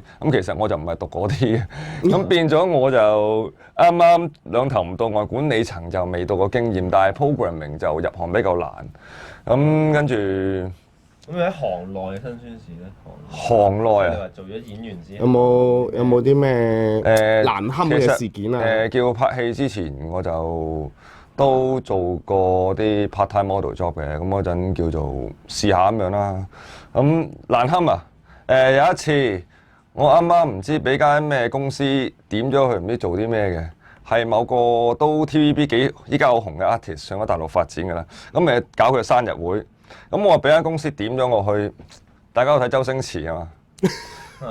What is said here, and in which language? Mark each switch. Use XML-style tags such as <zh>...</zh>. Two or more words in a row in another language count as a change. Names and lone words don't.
<yue>咁其實我就唔係讀嗰啲嘅，咁變咗我就啱啱兩頭唔到岸，管理層就未到過經驗，但係 programming 就入行比較難。咁跟住咁你喺行內嘅辛酸事咧？行內啊你。話做咗演員之有後，冇啲咩難堪嘅其實事件啊？叫拍戲之前我就都做過啲</yue> <en>part time model job</en> <yue>嘅，咁嗰陣叫做試下咁樣啦。咁難堪啊！有一次我啱啱唔知俾間咩公司點咗去唔知做啲咩嘅，係某個都 TVB 依家好紅嘅 artist 上咗大陸發展㗎啦。咁咪搞佢嘅生日會，咁我話俾間公司點咗我去，大家有睇周星馳啊嘛？</yue>